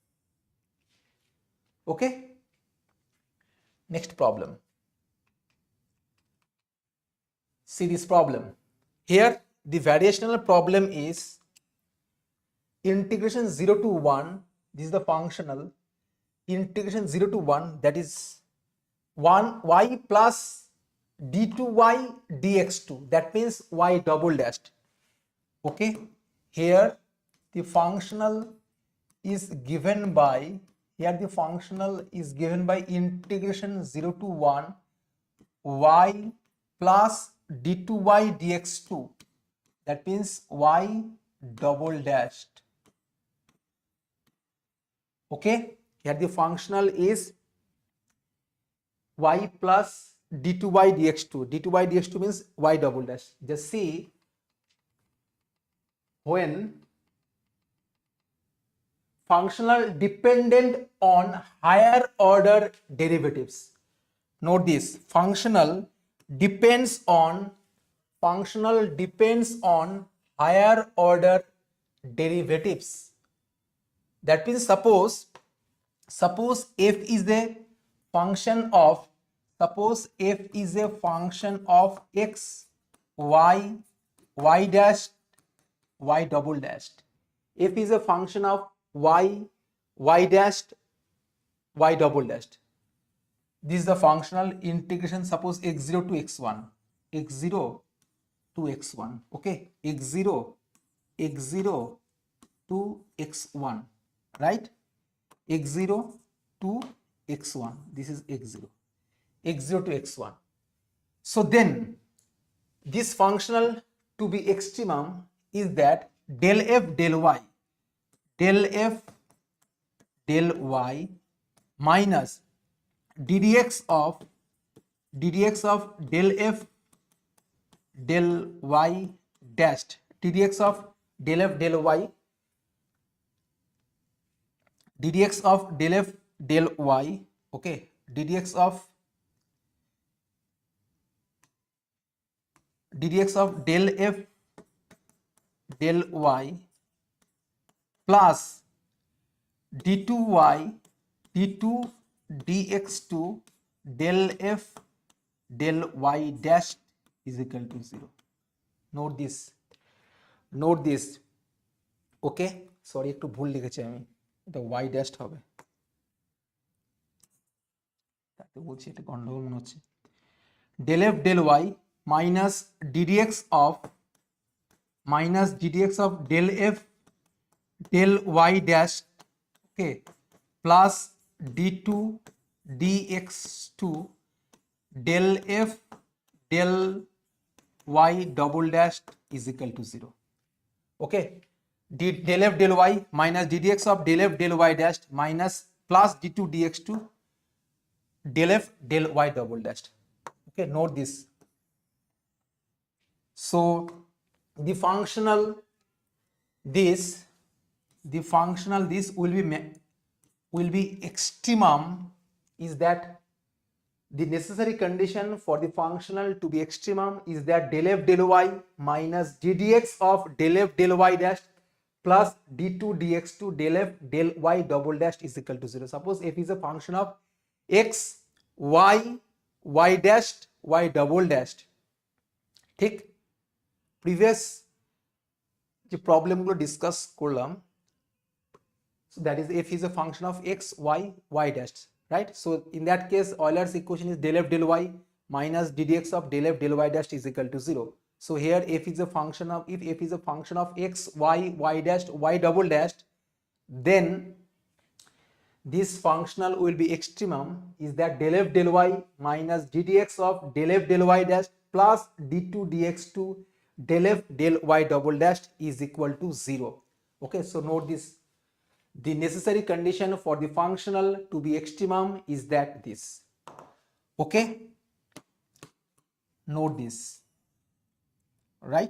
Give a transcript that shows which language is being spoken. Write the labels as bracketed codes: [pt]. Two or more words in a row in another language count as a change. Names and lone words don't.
[en] Okay, next problem. See this problem. Here the variational problem is integration 0 to 1, this is the functional, integration 0 to 1, that is 1 y plus d2y dx2, that means y double dashed. Okay, here the functional is given by, integration 0 to 1 y plus d2y dx2, that means y double dashed. Okay, here the functional is y plus d2y dx2. d2y dx2 means y double dash. Just see, when functional dependent on higher order derivatives. Note this, functional depends on higher order derivatives. That means suppose f is a function of x, y, y dash, y double dashed. F is a function of y, y dashed, y double dashed. This is the functional integration, suppose x0 to x1, x0 to x1, okay, x0 to x1, right, x0 to x1, this is x0 to x1. So then this functional to be extremum is that del f del y minus ddx of del f del y dashed, ddx of del f del y, ddx of del f del y, okay, ddx of del f del y plus d2y d2 dx2 del f del y dash is equal to 0. Note this, okay, sorry [bn] একটু ভুল লিখেছি আমি, এটা y dash হবে, তাতে বলছি এটা গন্ডগোল মনে হচ্ছে। [en] del f del y minus ddx of del f del y dash, okay, plus d2 dx2 del f del y double dash is equal to 0. Okay, del f del y minus ddx of del f del y dash minus plus d2 dx2 del f del y double dash. Okay, note this. So the functional this will be extremum is that the necessary condition for the functional to be extremum is that del f del y minus ddx of del f del y dash plus d2 dx2 del f del y double dash is equal to 0. Suppose f is a function of x, y, y dashed, y double dashed. [bn] ঠিক, প্রিভিয়াস যে প্রবলেমগুলো ডিসকাস করলাম, [en] so that is f is a function of x, y, y dashed, right? So in that case Euler's equation is del f del y minus ddx of del f del y dashed is equal to 0. So here f is a function of, if f is a function of x, y, y dashed, y double dashed, then this functional will be extremum is that del f del y minus ddx of del f del y dash plus d2 dx2 del f del y double dash is equal to 0. Okay, so note this, the necessary condition for the functional to be extremum is that this. Okay, note this, right?